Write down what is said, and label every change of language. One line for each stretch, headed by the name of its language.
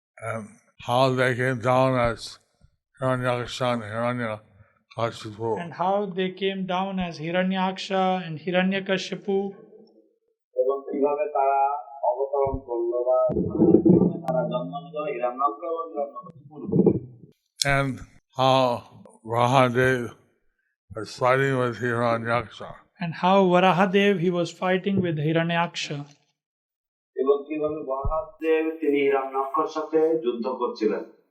English: And how they came down as Hiranyaksha and Hiranyakashipu. And how they came down as Hiranyaksha and Hiranyakashipu.
Bangla: এবং কিভাবে তারা অবতরণ করলো বা তারা জন্ম নিল হিরণ্যাক্ষ এবং হিরণ্যকশিপুর।
English: And how Varahadev was fighting with Hiranyaksha. And how Varahadev he was fighting with Hiranyaksha.
Bangla: এবং কিভাবে বরাহদেব তিনি হিরণ্যাক্ষর সাথে যুদ্ধ করছিলেন।